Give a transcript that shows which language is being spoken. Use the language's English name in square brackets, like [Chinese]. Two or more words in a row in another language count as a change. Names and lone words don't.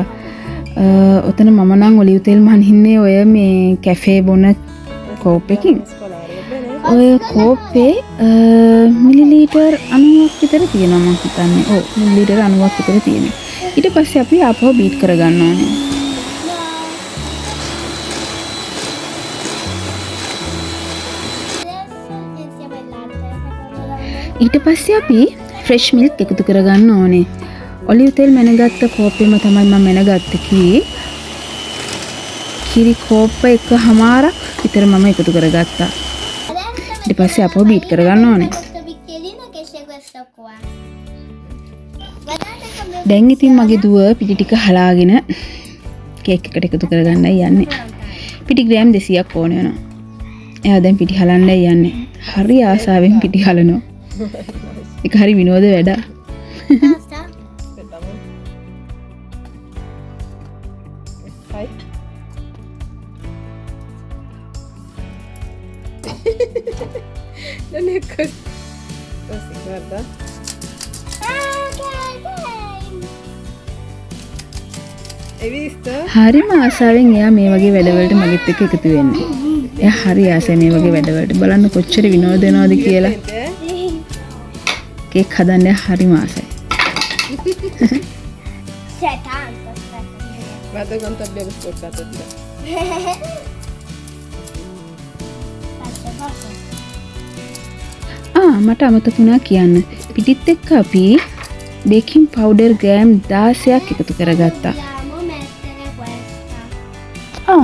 [Sinhala] ඔතන මම නම් ඔලිව් තෙල් මහින්නේ ඔය මේ කැෆේ බොන කෝප් එකකින්. [Italian] Mescolare, va bene? [Sinhala] ඔය කෝප්පේ මිලිලීටර් 90ක් විතර තියෙනවා මම හිතන්නේ. ඔව් මිලිලීටර් 90ක් විතර තියෙනවා. ඊට පස්සේ අපි ආපහු බීට් කරගන්න ඕනේ. [Italian] adesso iniziamo il latte. Secondo la me. [Sinhala] ඊට පස්සේ අපි [English] fresh milk [Sinhala] එකතු කරගන්න ඕනේ. ඔලිව් තෙල් මැනගත්ත කෝප්පෙම තමයි මම මැනගත්තේ කිරි කෝප්ප එකමාරක් විතර මම එකතු කරගත්තා. [Italian] Adesso [Sinhala] ඊට පස්සේ අපෝ බීට් කරගන්න ඕනේ. [Italian] questo bicchierino che c'è questo qua. Guardate come [Sinhala] දැන් ඉතින් මගේ දුව පිටි ටික හලාගෙන කේක් එකට එකතු කරගන්නයි යන්නේ. පිටි ග්‍රෑම් 200ක් ඕන වෙනවා. එයා දැන් පිටි හලන්නයි යන්නේ. හරි ආසාවෙන් පිටි හලනවා. ඒක හරි විනෝද වැඩක්. [Italian] basta. Aspetta. Fai. Non è così. Così, guarda. Hai visto? [Sinhala] හරිම ආසාවෙන් එයා මේ වගේ වැඩවලට මගෙත් එක්ක එකතු වෙන්නේ. එයා හරි ආසයි මේ වගේ වැඩවලට. බලන්න කොච්චර විනෝද වෙනවද කියලා. [Italian] Sente? [Sinhala] කේක් හදන්න එයා හරිම ආසයි. [Italian] C'è tanto, aspetta. Guarda quanto abbiamo sporcato già. Faccio, [Sinhala] මට අමතකුණා කියන්න. පිටිත් එක්ක අපි [English] baking powder [Sinhala] ග්‍රෑම් 16ක් එකතු කරගත්තා. [Italian] Dobbiamo mettere questa.